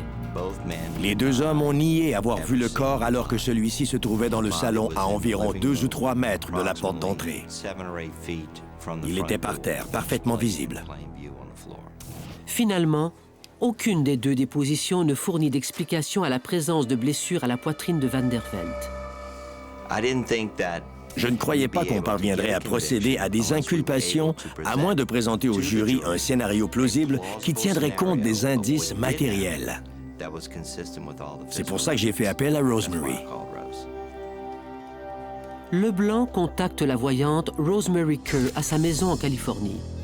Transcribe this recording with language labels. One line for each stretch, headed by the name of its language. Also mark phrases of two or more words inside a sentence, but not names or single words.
French: Les deux hommes ont nié avoir vu le corps alors que celui-ci se trouvait dans le salon à environ 2 ou 3 mètres de la porte d'entrée. Il était par terre, parfaitement visible. Finalement, aucune des deux dépositions ne fournit d'explication à la présence de blessures à la poitrine de Van der Velde. Je ne croyais pas qu'on parviendrait à procéder à des inculpations à moins de présenter au jury un scénario plausible qui tiendrait compte des indices matériels. C'est pour ça que j'ai fait appel à Rosemary. Leblanc contacte la voyante Rosemary Kerr à sa maison en Californie.